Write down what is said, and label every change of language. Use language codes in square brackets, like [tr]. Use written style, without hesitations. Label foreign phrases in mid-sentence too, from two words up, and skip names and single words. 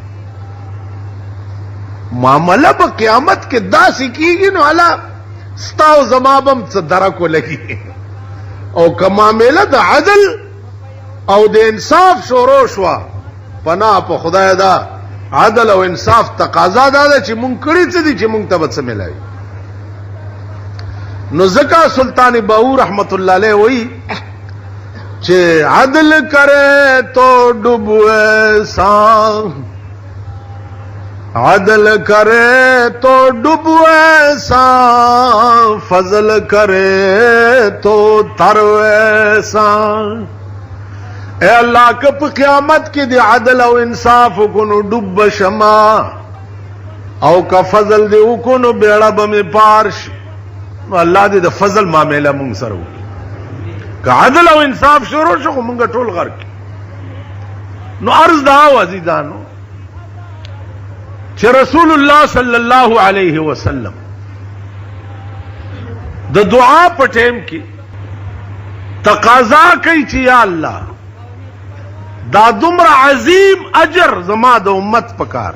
[ps] معامله په قیامت کې داسې کېږي نو الله ستا او زما به هم څه درک ولګي. او که معامله د عدل او د انصاف شروع شوه، پناه په خدای ده عدل او انصاف تقاضا دا ده چې مونږ کړي څه دي چې مونږ ته به څه ملایي. نو ځکه [pa] سلطان باہو رحمت اللہ علیہ [ps] وہی چې [pa] عدل کرے تو ڈوبوے سان، عدل کرے تو ڈوبوے سان، فضل کرے تو تروے سان. [ps] اے اللہ که په قیامت کې د عدل او انصاف وکړو ډوب شما، او که فضل دی وکړو بیړه به مې پار شي. نو الله دې د فضل معامله مونږ سره وکړي. که عدل او انصاف شروع شو خو مونږ ټول غرق. نو عرض دا و عزیزانو چې رسول الله [ar] صلی الله علیه وسلم [ps] د دعا په ټیم کې تقاضا کوي چې یا الله دا دومره عظیم اجر زما د امت پکار.